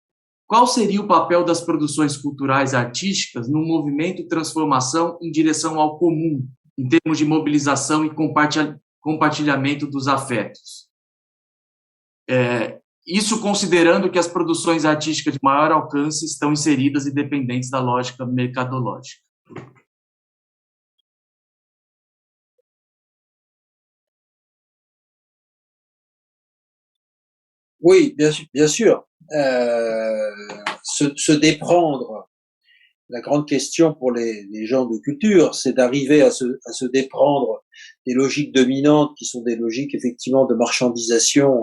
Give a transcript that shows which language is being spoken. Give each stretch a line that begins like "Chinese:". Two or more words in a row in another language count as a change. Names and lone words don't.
Portuguese: Qual seria o papel das produções culturais artísticas no movimento de transformação em direção ao comum, em termos de mobilização e compartilhamento dos afetos? Isso considerando que as produções artísticas de maior alcance estão inseridas e dependentes da lógica mercadológica.
French: Oui, bien sûr. Se déprendre, la grande question pour les gens de culture, c'est d'arriver à se déprendre des logiques dominantes qui sont des logiques effectivement de marchandisation.